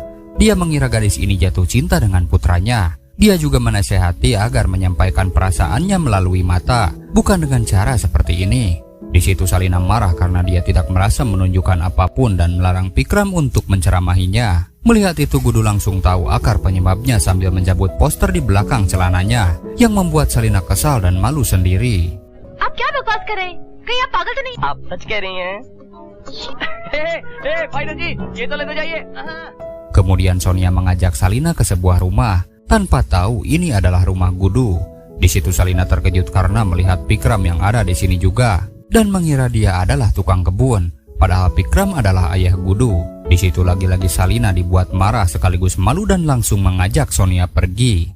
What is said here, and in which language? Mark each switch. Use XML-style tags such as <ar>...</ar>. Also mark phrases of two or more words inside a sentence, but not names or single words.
<id>Dia mengira gadis ini jatuh cinta dengan putranya. Dia juga menasehati agar menyampaikan perasaannya melalui mata, bukan dengan cara seperti ini. Di situ Salina marah karena dia tidak merasa menunjukkan apapun dan melarang Pikram untuk menceramahinya. Melihat itu Gudu langsung tahu akar penyebabnya sambil mencabut poster di belakang celananya, yang membuat Salina kesal dan malu sendiri.</id> <hi>आप क्या बकवास कर रहे हैं? कहीं आप पागल तो नहीं? आप सच कह रही हैं? फाइनल जी, ये तो लेते जाइए.</hi> <id>Kemudian Sonia mengajak Salina ke sebuah rumah tanpa tahu ini adalah rumah Gudu. Di situ Salina terkejut karena melihat Pikram yang ada di sini juga dan mengira dia adalah tukang kebun, padahal Pikram adalah ayah Gudu. Di situ lagi-lagi Salina dibuat marah sekaligus malu dan langsung mengajak Sonia pergi.</id>